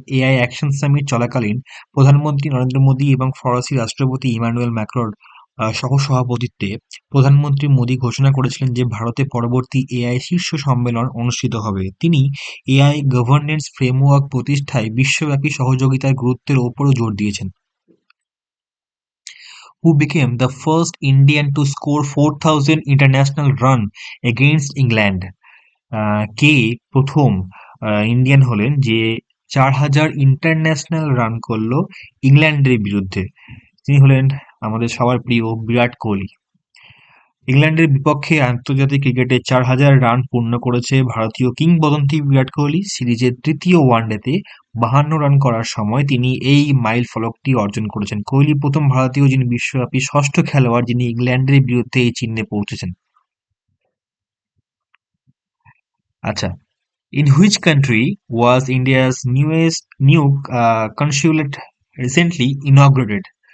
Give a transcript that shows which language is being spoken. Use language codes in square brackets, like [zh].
[bn] AI action summit চলাকালীন প্রধানমন্ত্রী নরেন্দ্র মোদী এবং ফরাসি রাষ্ট্রপতি ইমানুয়েল ম্যাক্রোর সহ-সভাপতিত্বে প্রধানমন্ত্রী মোদী ঘোষণা করেছিলেন যে ভারতে পরবর্তী এআই শীর্ষ সম্মেলন অনুষ্ঠিত হবে। তিনি এআই গভর্নেন্স ফ্রেমওয়ার্ক প্রতিষ্ঠায় বিশ্বব্যাপী সহযোগিতার গুরুত্বের ওপরও জোর দিয়েছেন। [en] Who became the first Indian to score 4,000 international run against England? [bn] কে প্রথম ইন্ডিয়ান হলেন যে 4,000 ইন্টারন্যাশনাল রান করলো ইংল্যান্ডের বিরুদ্ধে? তিনি হলেন আমাদের সবার প্রিয় বিরাট কোহলি। ইংল্যান্ডের বিপক্ষে আন্তর্জাতিক ক্রিকেটে 4,000 রান পূর্ণ করেছে ভারতীয় কিংবদন্তি বিরাট কোহলি। সিরিজের তৃতীয় ওয়ানডেতে 52 রান করার সময় তিনি এই মাইল ফলকটি অর্জন করেছেন। কোহলি প্রথম ভারতীয় যিনি বিশ্বব্যাপী ষষ্ঠ খেলোয়াড় যিনি ইংল্যান্ডের বিরুদ্ধে এই চিহ্নে পৌঁছেছেন। [en] আচ্ছা, in which country was India's new consulate recently inaugurated?